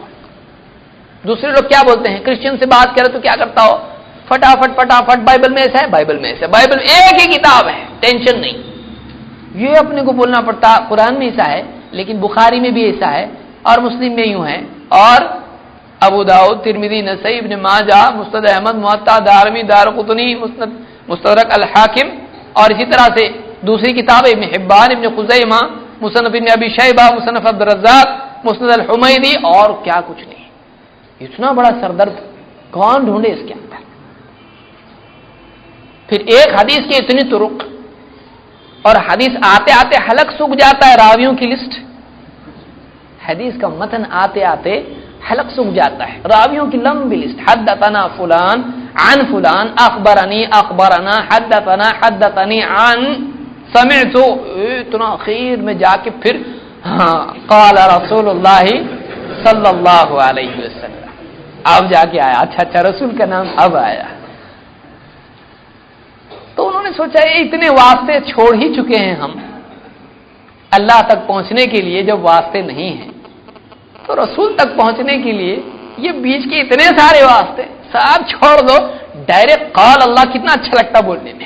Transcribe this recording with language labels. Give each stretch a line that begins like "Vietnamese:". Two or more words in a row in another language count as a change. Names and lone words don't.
Hindi: दूसरे लोग क्या बोलते हैं, क्रिश्चियन से बात करें तो क्या करता हो, फटाफट फटाफट बाइबल में ऐसा है, बाइबल में ऐसा है, बाइबल एक ही किताब है, टेंशन नहीं। ये अपने को बोलना पड़ता, कुरान में ऐसा है लेकिन बुखारी में भी ऐसा है और मुस्लिम में यूं है, और अबू दाऊद, तिरमिजी, नसई, इब्न माजा, मुस्नद अहमद, मुअत्ता, दारमी, दारकुतनी, मुस्तदरक अल हाकिम, और इसी तरह से दूसरी किताब इब्न हिब्बान, इब्न खुज़ैमा, मुसन्नफ इब्न अबी शैबा, मुसन्नफ अब्दुर रज़्ज़ाक़, मुस्नद अल हुमैदी, और क्या कुछ नहीं। इतना बड़ा सरदर्द कौन ढूंढे इसके अंदर। फिर एक हदीस की इतनी तुरुक, और हदीस आते आते हलक सूख जाता है, रावियों की लिस्ट, हदीस का मतन आते आते हलक सूख जाता है, रावियों की लंबी लिस्ट,
Arabic: حدثنا فلان عن فلان، أخبرني أخبرنا، حدثنا حدثني عن سمعت,
Hindi: इतना आखिर में जाके फिर हाँ
Arabic: قال رسول الله صلى الله عليه وسلم,
Hindi: अब जाके आया, अच्छा रसूल का नाम अब आया। तो उन्होंने सोचा ये इतने वास्ते छोड़ ही चुके हैं हम अल्लाह तक पहुंचने के लिए, जब वास्ते नहीं हैं तो रसूल तक पहुंचने के लिए ये बीच के इतने सारे वास्ते सब छोड़ दो, डायरेक्ट
Arabic: قال الله
Hindi: कितना अच्छा लगता बोलने में।